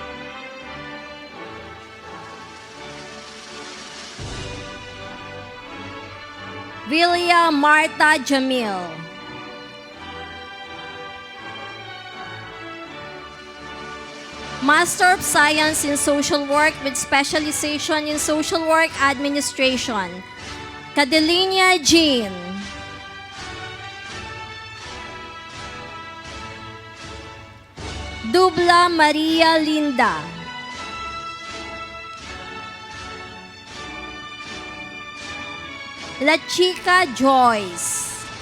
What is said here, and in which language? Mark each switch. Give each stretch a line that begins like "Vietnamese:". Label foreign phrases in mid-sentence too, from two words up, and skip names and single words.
English: Villa Marta Jamil. Master of Science in Social Work with specialization in Social Work Administration, Cadelinia Jean. Dubla Maria Linda. La Chica Joyce.